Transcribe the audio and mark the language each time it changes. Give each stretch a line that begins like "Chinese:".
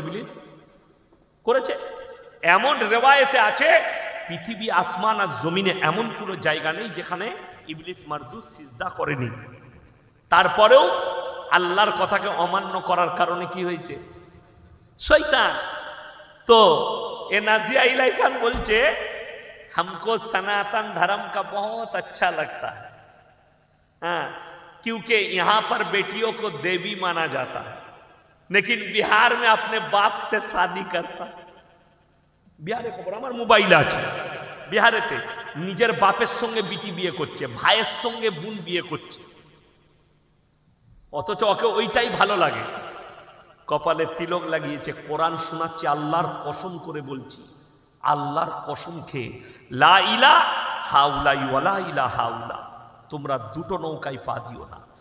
Bangla: ইবলিস করেছে। এমন রেওয়ায়েতে আছে পৃথিবী আসমান আর জমিনে এমন কোনো জায়গা নেই যেখানে ইবলিস মারদুদ সিজদা করেনি। তারপরেও আল্লাহর কথাকে অমান্য করার কারণে কি হয়েছে? শয়তান। তো এ নাজিয়া ইলাই খান বলছে
Hindi: हमको सनातन धर्म का बहुत अच्छा लगता है, हाँ, क्योंकि यहाँ पर बेटियों को देवी माना जाता है, लेकिन बिहार में अपने बाप से शादी करता है।
Bangla: बिहारे खबर আমার মোবাইল আছে, বিহারেতে নিজের বাপের সঙ্গে বিটি বিয়ে করছে, ভাইয়ের সঙ্গে বোন বিয়ে করছে, অথচ ওকে ওইটাই ভালো লাগে। কপালে তিলক লাগিয়েছে, কোরআন শোনাচ্ছে, আল্লাহর কসম করে বলছি, আল্লাহর কসম খেয়ে, লা ইলাহা ওয়ালা ইলাহা ইল্লা, তোমরা দুটো নৌকায় পা দিও না।